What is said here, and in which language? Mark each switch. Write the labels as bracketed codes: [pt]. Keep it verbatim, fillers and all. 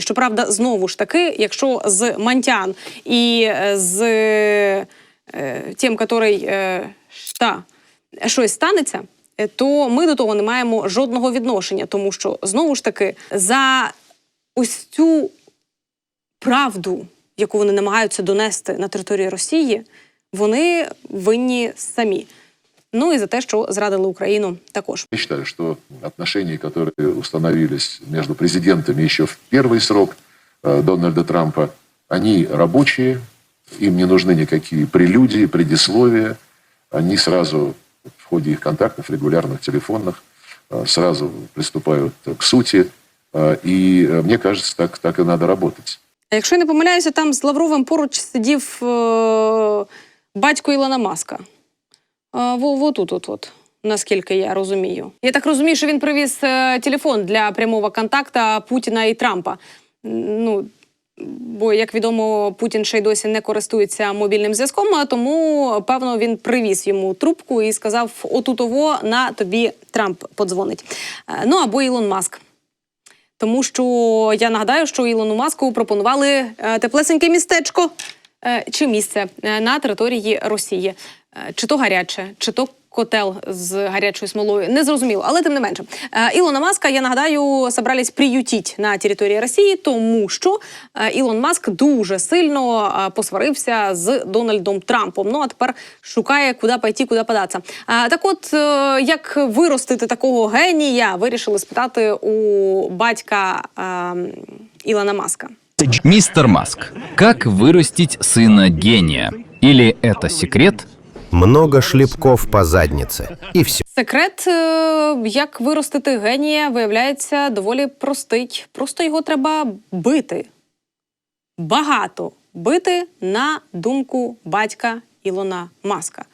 [uk] Щоправда, знову ж таки, якщо з Мантян і е, з е, тим, який е, та, щось станеться, е, то ми до того не маємо жодного відношення, тому що, знову ж таки, за ось цю правду, яку вони намагаються донести на території Росії, вони винні самі. Ну і за те, що зрадили Україну також. [ru] Я считаю, что отношения, которые установились между президентами еще в первый срок э, Дональда Трампа, они рабочие, им не нужны никакие прелюдии, предисловия. Они сразу в ходе их контактов, регулярных, телефонных, э, сразу приступают к сути. Э, и э, мне кажется, так, так и надо работать. [uk] А якщо я не помиляюся, там з Лавровим поруч сидів е- батько Ілона Маска. Е- Вот-от-от, наскільки я розумію. Я так розумію, що він привіз е- телефон для прямого контакту Путіна і Трампа. Ну, бо, як відомо, Путін ще й досі не користується мобільним зв'язком, а тому, певно, він привіз йому трубку і сказав, отутово, на тобі Трамп подзвонить. Е- ну, або Ілон Маск. Тому що я нагадаю, що Ілону Маску пропонували е, теплесеньке містечко е, чи місце е, на території Росії. Е, чи то гаряче, чи то котел з гарячою смолою. Не зрозуміло, але тим не менше. Е, Ілона Маска, я нагадаю, [ru] собрались приютіть [uk] на території Росії, тому що е, Ілон Маск дуже сильно е, посварився з Дональдом Трампом. Ну, а тепер шукає, куди пойти, куди податися. Е, так от, е, як виростити такого генія, вирішили спитати у батька е, Ілона Маска. [ru] Мистер Маск, как вырастить сына гения? Или это секрет? Много шлепков по заднице. [uk] І все. Секрет, як виростити генія, виявляється доволі простий. Просто його треба бити. Багато бити, на думку батька Ілона Маска.